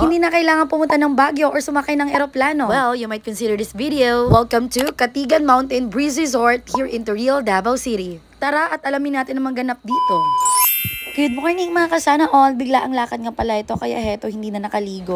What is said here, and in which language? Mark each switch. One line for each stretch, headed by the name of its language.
Filipino: Hindi na kailangan pumunta ng Baguio or sumakay ng eroplano?
English: Well, you might consider this video. Welcome to Katigan Mountain Breeze Resort here in Real Davao City.
Filipino: Tara at alamin natin ang mga ganap dito.
English: Good morning
Filipino: mga kasana all. Bigla ang lakad nga pala ito kaya heto hindi na nakaligo.